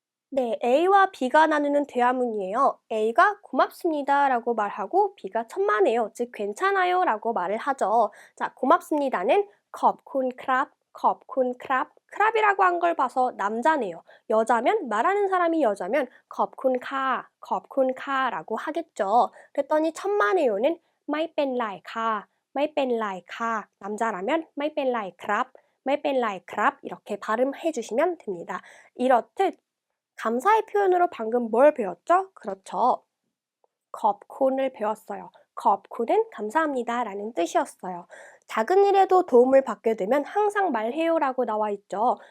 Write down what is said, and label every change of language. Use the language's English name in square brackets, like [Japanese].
[Korean] 네, A와 B가 나누는 대화문이에요. A가 고맙습니다 라고 말하고 B가 천만에요, 즉 괜찮아요 라고 말을 하죠. 자, 고맙습니다는 컵쿤 크랍, 컵쿤 크랍, 크랍이라고 한 걸 봐서 남자네요. 여자면, 말하는 사람이 여자면 컵쿤 카, 컵쿤 카라고 하겠죠. 그랬더니 천만에요는 [Thai] ไม่เป็นไรค่ะ ไม่เป็นไรค่ะ. [Korean] 남자라면 [Thai] ไม่เป็นไรครับ, ไม่เป็นไรครับ. [Korean] 이렇게 발음해 주시면 됩니다. 이렇듯 감사의 표현으로 방금 뭘 배웠죠? 그렇죠. 컵콘을 배웠어요. 컵콘은 감사합니다 라는 뜻이었어요. 작은 일에도 도움을 받게 되면 항상 말해요 라고 나와 있죠.